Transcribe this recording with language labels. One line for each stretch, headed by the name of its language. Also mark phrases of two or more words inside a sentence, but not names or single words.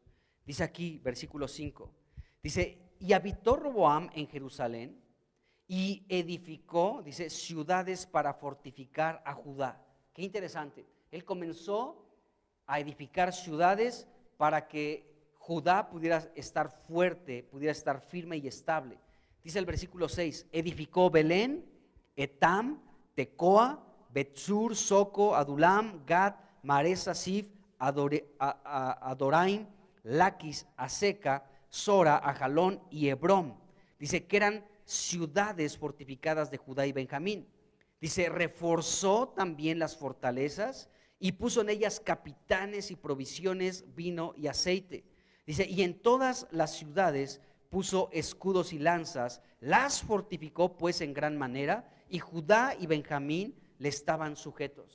Spanish: Dice aquí, versículo 5, dice, y habitó Roboam en Jerusalén y edificó, dice, ciudades para fortificar a Judá. Qué interesante. Él comenzó a edificar ciudades para que Judá pudiera estar fuerte, pudiera estar firme y estable. Dice el versículo 6, edificó Belén, Etam, Tecoa, Betzur, Soco, Adulam, Gad, Maresa, Sif, Adoraim, Laquis, Aseca, Sora, Ajalón y Hebrón. Dice que eran ciudades fortificadas de Judá y Benjamín. Dice, reforzó también las fortalezas y puso en ellas capitanes y provisiones, vino y aceite. Dice, y en todas las ciudades puso escudos y lanzas, las fortificó pues en gran manera, y Judá y Benjamín le estaban sujetos.